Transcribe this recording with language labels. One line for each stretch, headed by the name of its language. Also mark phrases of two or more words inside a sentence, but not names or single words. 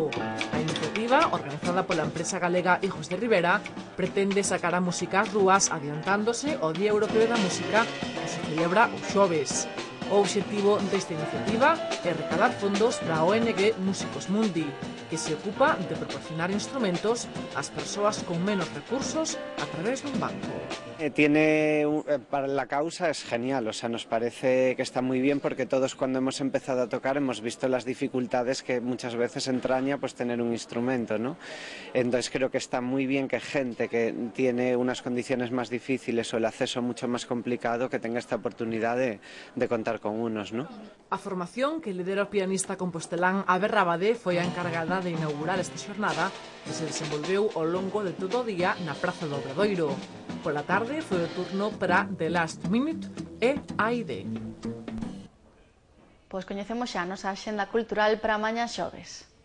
Galician: A iniciativa, organizada pola empresa galega Hijos de Rivera, pretende sacar a música ás rúas adiantándose ao Día Europeo da Música que se celebra o xoves. O obxectivo desta iniciativa é recaudar fondos para a ONG Músicos Mundi, que se ocupa de proporcionar instrumentos ás persoas con menos recursos a través dun banco.
Spanish: Para la causa es genial, o sea, nos parece que está muy bien porque todos cuando hemos empezado a tocar hemos visto las dificultades que muchas veces entraña pues tener un instrumento, ¿no? Entonces creo que está muy bien que gente que tiene unas condiciones más difíciles o el acceso mucho más complicado que tenga esta oportunidad de contar con unos, ¿no?
Galician: A formación que lidera o pianista compostelán Ave Rábade foi a encargada de inaugurar esta xornada que se desenvolveu ao longo de todo o día na Praza do Obradoiro. Pola tarde foi o turno para The Last Minute e AID. Pois coñecemos xa a nosa axenda cultural para mañá xoves.